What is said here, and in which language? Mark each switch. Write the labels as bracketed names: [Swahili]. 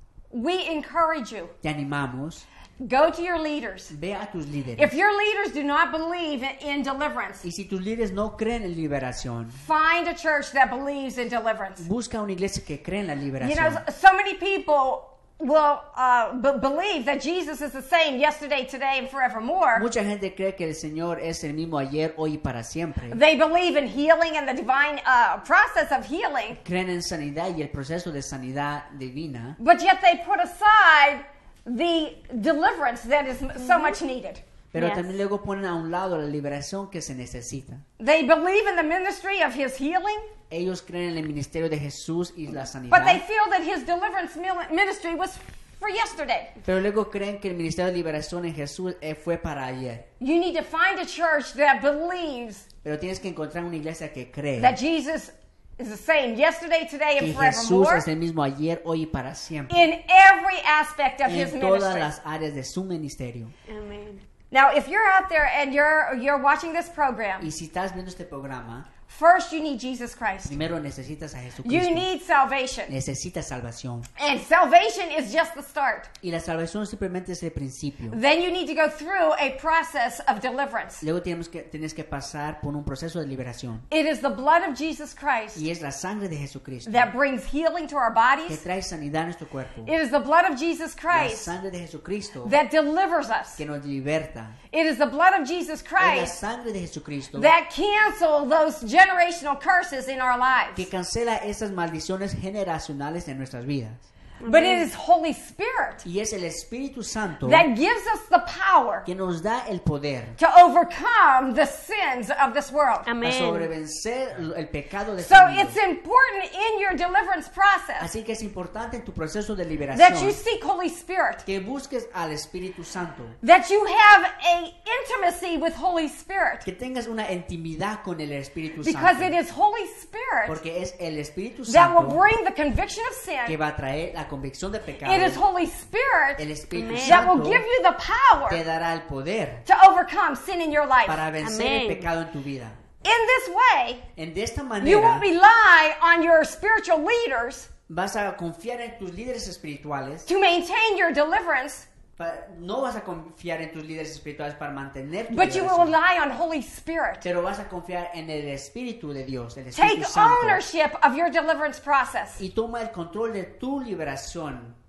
[English] we encourage you. [Spanish] te animamos, [English] Go to your leaders. [Spanish] ve a tus líderes. [English] If your leaders do not believe in deliverance, [Spanish] Y si tus líderes no creen en liberación, [English] find a church that believes in deliverance. [Spanish] busca una iglesia que cree en la [English] You [Spanish] liberación. [English] know, so many people will believe that Jesus is the same yesterday, today, and forevermore. [Spanish] Mucha gente cree que el Señor es el mismo ayer, hoy y para siempre. [English] They believe in healing and the divine process of healing, [Spanish] Creen en sanidad y el proceso de sanidad divina, [English] but yet they put aside the deliverance that is so much needed. [Spanish] pero [English] Yes. [Spanish] también luego ponen a un lado la liberación que se necesita. [English] They believe in the ministry of his healing, [Spanish] Ellos creen en el ministerio de Jesús y la [English] but they [Spanish] sanidad, [English] feel that his deliverance ministry was for yesterday. [Spanish] pero luego creen que el ministerio de liberación en Jesús fue para ayer. [English] You need to find a church that believes [Spanish] Pero tienes que encontrar una iglesia que cree [English] that Jesus is the same yesterday, today, and [Spanish] que Jesús [English] forevermore [Spanish] es el mismo ayer, hoy y para siempre. [English] in every aspect of his [Spanish] En todas [English] ministry. [Spanish] las áreas de su ministerio. Amén. [English] Now, if you're out there and you're watching this program, [Spanish] Y si estás viendo este programa, [English] first you need Jesus Christ. [Spanish] primero necesitas a [English] You [Spanish] Jesucristo. [English] need salvation. [Spanish] Necesitas salvación. [English] And salvation is just the start. [Spanish] Y la salvación simplemente es el principio. [English] Then you need to go through a process of deliverance. [Spanish] Luego tienes que pasar por un proceso de liberación. [English] It is the blood of Jesus Christ [Spanish] Y es la sangre de Jesucristo [English] that brings healing to our [Spanish] que [English] bodies. [Spanish] trae sanidad a nuestro cuerpo. [English] It is the blood of Jesus [Spanish] La [English] Christ [Spanish] sangre de Jesucristo [English] that delivers us. [Spanish] que nos liberta. [English] It is the blood of Jesus [Spanish] Es la [English] Christ [Spanish] sangre de Jesucristo [English] that cancel those generational curses in our [Spanish] que [English] lives. [Spanish] cancela esas maldiciones generacionales de nuestras vidas. [English] But it is Holy Spirit [Spanish] Y es el Espíritu Santo [English] that gives us the power [Spanish] que nos da el poder [English] to overcome the sins of this world. [Spanish] para Amén. sobrevencer el pecado de [English] So [Spanish] este mundo. [English] it's important in your deliverance process [Spanish] Así que es importante en tu proceso de [English] that you [Spanish] liberación [English] seek Holy Spirit, [Spanish] que busques al Espíritu Santo, [English] that you have a intimacy with Holy Spirit, [Spanish] que tengas una intimidad con el Espíritu [English] because [Spanish] Santo, [English] it is Holy Spirit [Spanish] porque es el Espíritu [English] that will [Spanish] Santo [English] bring the conviction of [Spanish] que [English] sin. [Spanish] va a traer la convicción de pecado. [English] It is Holy [Spanish] El [English] Spirit [Spanish] Espíritu Amén. [English] that will [Spanish] Santo [English] give you the [Spanish] te [English] power [Spanish] dará el poder [English] to overcome sin in your life. [Spanish] para vencer el Amén. pecado en tu vida. [English] In this way, [Spanish] De esta [English] you [Spanish] manera [English] won't rely on your spiritual leaders [Spanish] vas a confiar en tus líderes espirituales, [English] to maintain your deliverance, [Spanish] no vas a confiar en tus líderes espirituales para mantener tu [English] but you will [Spanish] liberación, [English] rely on Holy Spirit. [Spanish] pero vas a confiar en el Espíritu de Dios, el [English] Take [Spanish] Espíritu Santo, [English] ownership of your deliverance process. [Spanish] y toma el control de tu liberación